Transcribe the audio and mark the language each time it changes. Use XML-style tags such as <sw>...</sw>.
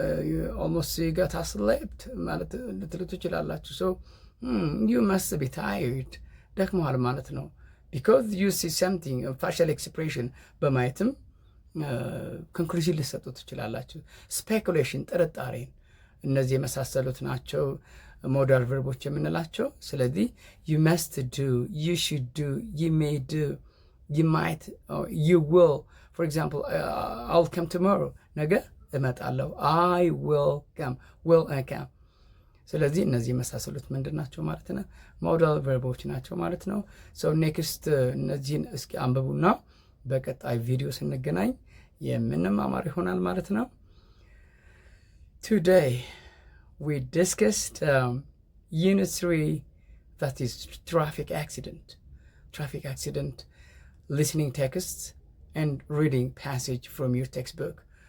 <en>You almost got slept</en> <am>ማለት ልትሉ ትችላላችሁ።</am> <en>so you must be tired፣</en> <am>ደክመዋል ማለት ነው።</am> <en>because you see something facial expression</en> <am>በማየትም ኮንክሉዥን ልሰጡ ትችላላችሁ። ስፔኩሌሽን፣ ጥርጣሬን፣ እነዚህ የመሳሰሉት ናቸው ሞዳል ቨርቦች የምንላቸው። ስለዚህ</am> <en>you must do, you should do, you may do, you might, you will. for example I'll come tomorrow፣</en> <am>ነገ እመጣለሁ።</am> <en>I will come፣ will come።</en> <am>ስለዚህ እነዚህ የመሳሰሉት ምንድን ናቸው ማለት ነው? ሞዳል ቨርቦች ናቸው ማለት ነው።</am> <en>so next እነዚህን እስኪ አንብቡና በቀጣይ ቪዲዮ ስንገናኝ የምንማማር ይሆናል ማለት ነው። Today we discussed unit 3, that is traffic accident, listening texts and reading passage from your textbook.</en>